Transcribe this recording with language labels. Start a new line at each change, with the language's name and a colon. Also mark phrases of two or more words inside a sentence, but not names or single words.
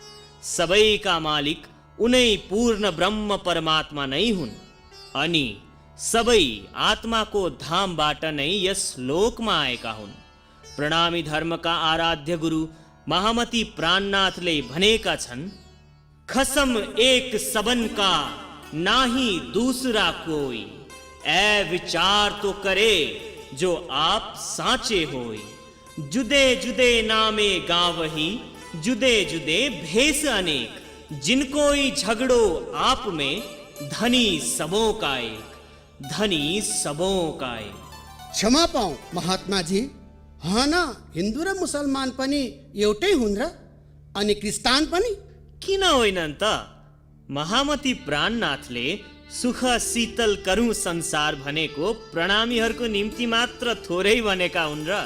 Nepali: सबैका मालिक उनै पूर्ण ब्रह्म परमात्मा नै हुन् अनि सबै आत्माको धामबाट नै यस लोकमा आएका हुन्। प्रणामी धर्मका आराध्य गुरु महामती प्राणनाथले भनेका छन्,
Hindi: खसम एक सबन का नाही दूसरा कोई, ऐ विचार तो करे जो आप साचे होय। जुदे जुदे नामे गावही, जुदे जुदे भेष अनेक, जिनकोई झगड़ो आप में, धनी सबों का एक, धनी सबों का एक।
Nepali: क्षमा पाऊँ महात्माजी, हन हिन्दू र मुसलमान पनि एउटै हुन् र? अनि क्रिस्तान पनि? किन होइनन् त? महामती प्राणनाथले
Hindi: सुख शीतल करूं संसार
Nepali: भनेको प्रणामीहरूको निम्ति मात्र थोरै भनेका हुन् र?